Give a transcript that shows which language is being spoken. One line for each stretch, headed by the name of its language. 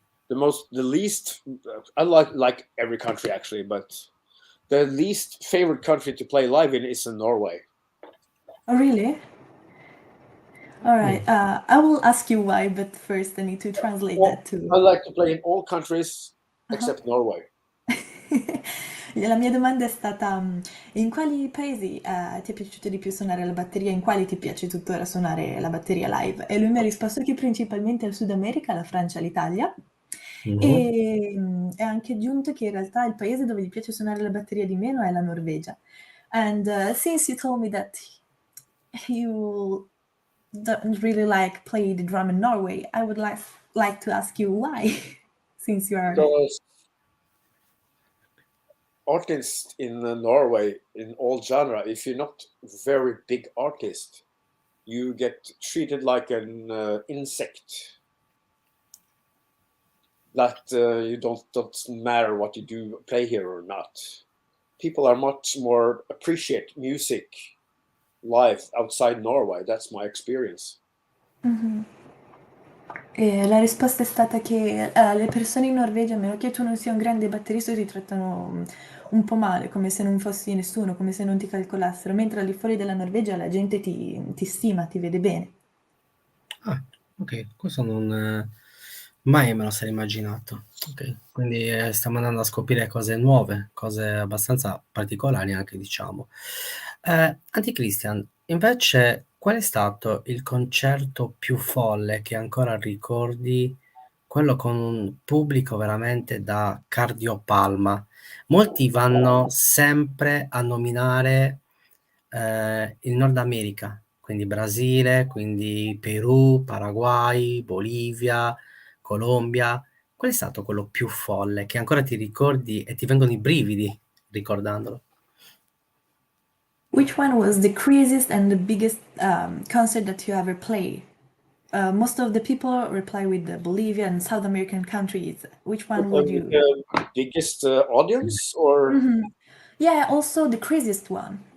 English: The least, I like every country actually, but the least favorite country to play live in is in Norway. Oh, really? All right. I will ask you why, but first I need to translate that too. I like to play in all countries except Norway.
Italian: La mia domanda è stata in quali paesi ti è piaciuto di più suonare la batteria, in quali ti piace tuttora suonare la batteria live? E lui mi ha risposto che principalmente al Sud America, la Francia, l'Italia, e ha anche aggiunto che in realtà il paese dove gli piace suonare la batteria di meno è la Norvegia.
English: And since you told me that you don't really like play the drum in Norway, I would like to ask you why, since you are... Because artists in Norway, in all genre, if you're not very big artist, you get treated like an insect. That you don't matter what you do, play here or not. People are much more appreciate music live outside Norway. That's my experience. Mhm.
Italian: E la risposta è stata che le persone in Norvegia, a meno che tu non sia un grande batterista, ti trattano un po' male, come se non fossi nessuno, come se non ti calcolassero, mentre al di fuori della Norvegia la gente ti stima, ti vede bene. Ah, ok, questo non mai me lo sarei immaginato. Ok, quindi stiamo andando a scoprire cose nuove, cose abbastanza particolari anche, diciamo. AntiChristian, invece, qual è stato il concerto più folle che ancora ricordi? Quello con un pubblico veramente da cardiopalma. Molti vanno sempre a nominare il Nord America, quindi Brasile, quindi Perù, Paraguay, Bolivia, Colombia, qual è stato quello più folle che ancora ti ricordi e ti vengono i brividi ricordandolo?
English: Which one was the craziest and the biggest concert that you ever played? Most of the people reply with the Bolivia and South American countries. Which one would you? The biggest audience, or Yeah, also the craziest one.